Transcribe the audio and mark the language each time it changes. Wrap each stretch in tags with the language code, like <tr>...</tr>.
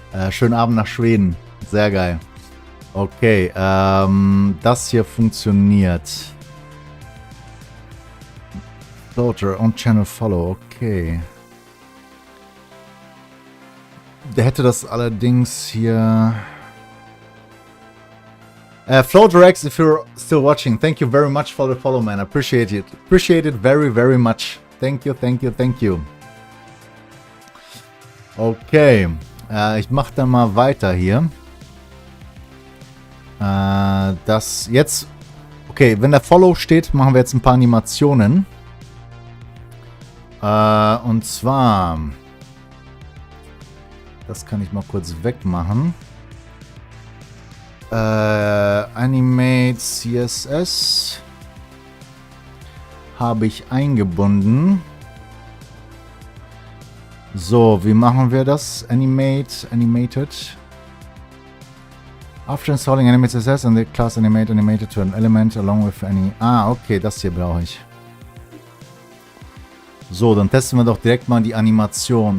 <de>Schönen Abend nach Schweden. Sehr geil. Okay, das hier funktioniert. Floater und Channel Follow, okay. Der hätte das allerdings hier...</de> <en>Floater X, if you're still watching, thank you very much for the follow, man. I appreciate it. Appreciate it very, very much. Thank you, thank you, thank you.</en> <de>Okay, ich mache dann mal weiter hier. Das jetzt... Okay, wenn der Follow steht, machen wir jetzt ein paar Animationen. Und zwar... Das kann ich mal kurz wegmachen. Animate CSS habe ich eingebunden. So, wie machen wir das? Animated.</de> <en>After installing animate CSS and the class animated to an element along with any...</en> <de>Ah, okay, das hier brauche ich. So, dann testen wir doch direkt mal die Animation.</de>